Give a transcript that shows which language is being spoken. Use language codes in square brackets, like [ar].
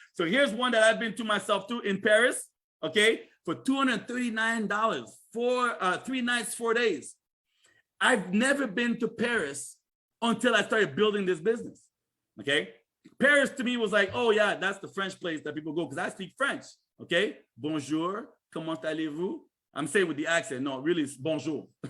[en] So here's one that I've been to myself too in Paris, okay, for $239 for 3 nights, 4 days. I've never been to Paris until I started building this business, okay? Paris to me was like, oh yeah, that's the French place that people go because I speak French, okay? [fr] Bonjour, comment allez-vous? [en] I'm saying with the accent, no, really it's bonjour.